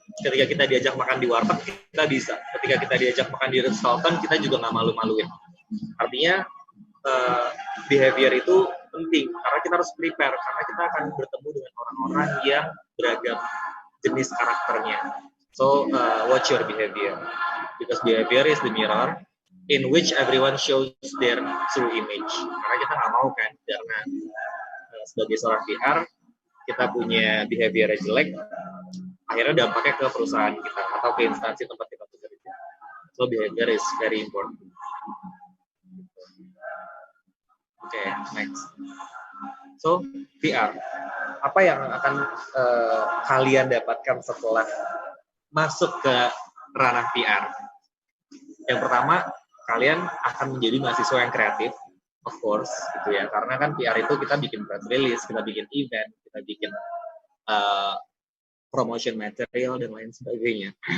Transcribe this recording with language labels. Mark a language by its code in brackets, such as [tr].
[id] Ketika kita diajak makan di warteg, kita bisa. Ketika kita diajak makan di restoran, kita juga nggak malu-maluin. Artinya, behavior itu penting, karena kita harus prepare, karena kita akan bertemu dengan orang-orang yang beragam jenis karakternya. [en] So, watch your behavior. Because behavior is the mirror in which everyone shows their true image. [id] Karena kita nggak mau kan, karena sebagai seorang PR, kita punya behavior jelek, akhirnya dampaknya ke perusahaan kita atau ke instansi tempat kita bekerja. [en] So behavior is very important. Oke, next. [id] So PR, apa yang akan kalian dapatkan setelah masuk ke ranah PR? Yang pertama, kalian akan menjadi mahasiswa yang kreatif. [en] Of course, [id] gitu ya. Karena kan PR itu kita bikin press release, kita bikin event, kita bikin promotion material dan lain sebagainya.